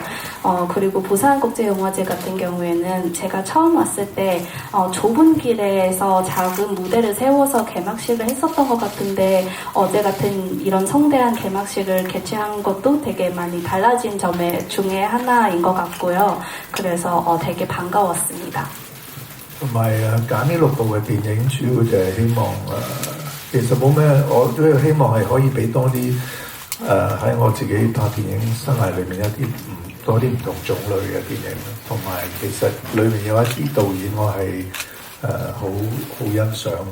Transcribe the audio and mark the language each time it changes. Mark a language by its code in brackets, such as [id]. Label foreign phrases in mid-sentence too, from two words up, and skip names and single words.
[ko] 그리고 부산국제영화제 같은 경우에는 제가 처음 왔을 때 좁은 길에서 작은 무대를 세워서 개막식을 했었던 것 같은데 어제 같은 이런 성대한 개막식을 개최한 것도 되게 많이 달라진 점 중에 하나인 것 같고요. 그래서 되게 반가웠습니다. [yue] 同埋揀呢6部嘅電影，主要就係希望其實冇咩，我都希望係可以俾多啲喺我自己拍電影生涯裏面一啲多啲唔同種類嘅電影，同埋其實裏面有一啲導演我係好欣賞嘅。